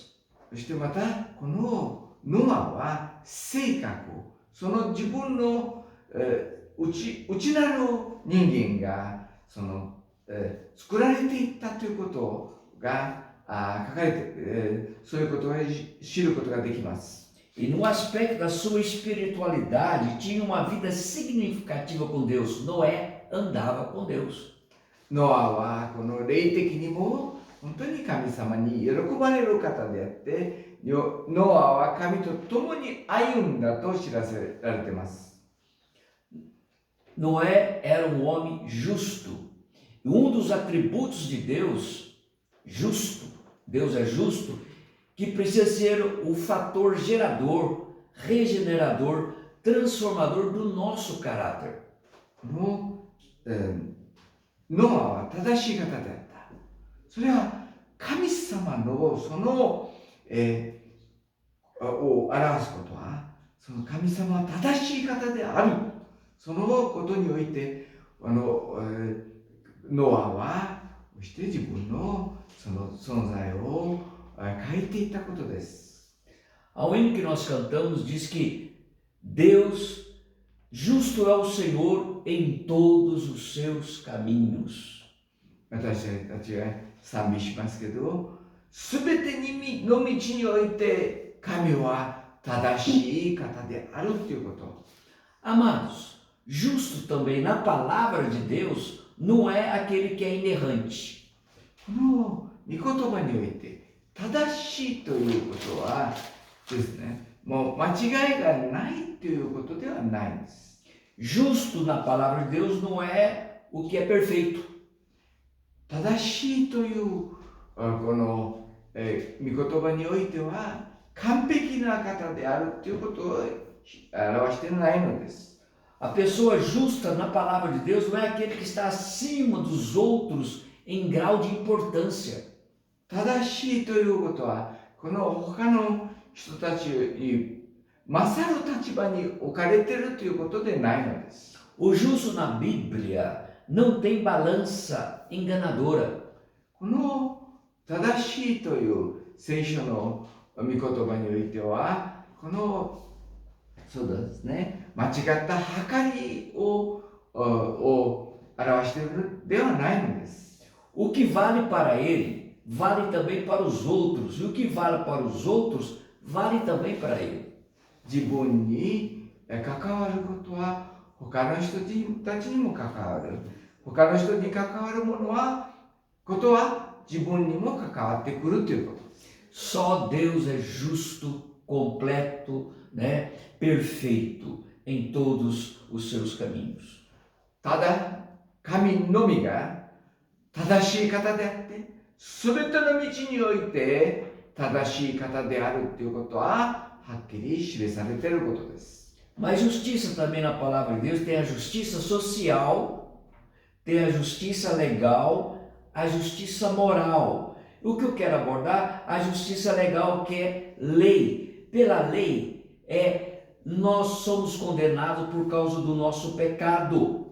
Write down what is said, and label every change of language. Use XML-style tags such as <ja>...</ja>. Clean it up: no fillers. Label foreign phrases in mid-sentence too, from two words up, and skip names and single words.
<ja>そしてまたこのノアは性格、その自分の、内なる人間が作られていったということが書かれて、そういうことを知ることができます。</ja> <pt>E no aspecto da sua espiritualidade, tinha uma vida significativa com Deus. Noé andava com Deus.</pt> <ja>ノアはこの霊的にも本当に神様に喜ばれる方であって、ノアは神と共に歩んだと知らせられています。</ja> <pt>Noé era um homem justo. E um dos atributos de Deus, justo, Deus é justo, que precisa ser o fator gerador, regenerador, transformador do nosso caráter.</pt> <ja>ノアは正しい方であった。それは神様のその、を表すことは、その神様は正しい方である。そのことにおいて、ノアはそして自分のその存在を変えていったことです。</ja> <pt>Ao hino que nós cantamos diz que Deus justo é o Senhor em todos os seus caminhos.</pt> <ja>私たちは賛美しますけど、すべての道において神は正しい方であるということ。</ja> <pt>Amados, justo também na palavra de Deus não é aquele que é inerrante.</pt> <ja>この御言葉において正しいということはですね、もう間違いがないということではないんです。</ja> <pt>Justo na palavra de Deus não é o que é perfeito.</pt> <ja>正しいというこの、御言葉においては完璧な方であるということを表していないのです。</ja> <pt>A pessoa justa na palavra de Deus não é aquele que está acima dos outros em grau de importância.</pt> <ja>正しいということはこの他の人たちに勝る立場に置かれているということでないのです。</ja> <pt>O justo na Bíblia não tem balança enganadora.</pt> <ja>この正しいという聖書の御言葉においては、このそうですね、間違った計りを表しているではないのです。</ja> <pt>O que vale para ele, vale também para os outros. E o que vale para os outros, vale também para ele.</pt> <ja>自分に関わることは他の人たちにも関わる。他の人に関わることは自分にも関わってくるということです。</ja> <pt>Só Deus é justo, completo, né? Perfeito em todos os seus caminhos.</pt> <ja>ただ神のみが正しい方であって、すべての道において正しい方であるということははっきり記されていることです。</ja> <pt>Mas justiça também na palavra de Deus tem a justiça social, tem a justiça legal, a justiça moral. O que eu quero abordar? A justiça legal, que é lei. Pela lei, nós somos condenados por causa do nosso pecado.</pt>